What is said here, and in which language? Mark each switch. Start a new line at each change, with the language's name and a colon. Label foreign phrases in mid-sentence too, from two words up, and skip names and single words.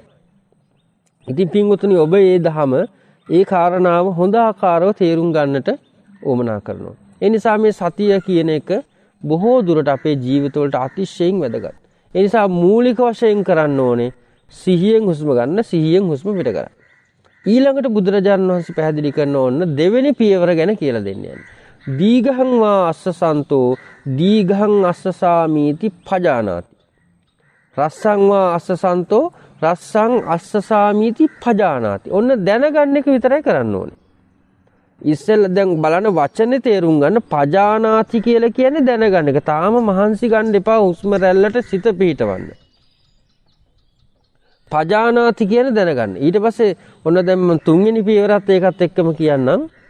Sinhala: ඉතින් පින්වතුනි ඔබ මේ දහම ඒ කාරණාව හොඳ ආකාරව තේරුම් ගන්නට උවමනා කරනවා. ඒ නිසා මේ සතිය කියන එක බොහෝ දුරට අපේ ජීවිතවලට අතිශයින් වැදගත්. ඒ නිසා මූලික වශයෙන් කරන්න ඕනේ 100න් හුස්ම ගන්න 100න් හුස්ම පිට කරන්න. ඊළඟට බුදුරජාණන් වහන්සේ පැහැදිලි කරන ඕන දෙවෙනි පියවර ගැන කියලා දෙන්නේ.
Pali: දීඝං වා අස්සසන්තෝ දීඝං අස්සසාමීති පජානාති. රස්සං වා අස්සසන්තෝ රස්සං අස්සසාමීති පජානාති.
Sinhala: ඔන්න දැනගන්න එක විතරයි කරන්න ඕනේ. ඉස්සෙල්ලා දැන් බලන වචනේ තේරුම් ගන්න පජානාති කියලා කියන්නේ දැනගන්න එක. තාම මහන්සි ගන්න එපා හුස්ම රැල්ලට සිත පිහිටවන්න. පජානාති කියන දැනගන්න. ඊට පස්සේ ඔන්න දැන් මම තුන්වෙනි පියවරත් ඒකත් එක්කම කියන්නම්.